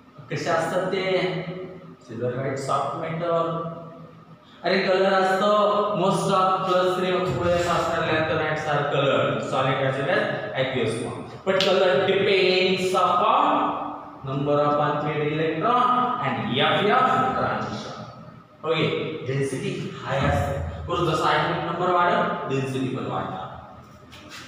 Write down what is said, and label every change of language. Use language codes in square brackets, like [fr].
[mr] कसे असतात ते सिल्वराइड सॉफ्ट मेटल। [en] अरे कलर असतो most of +3 असणार lanthanides are colour solid as well aqueous form, but color depends upon number of unpaired electron and F transition. [mr] Okay, density high असते और जसा atomic number वाढेल density पण वाढणार।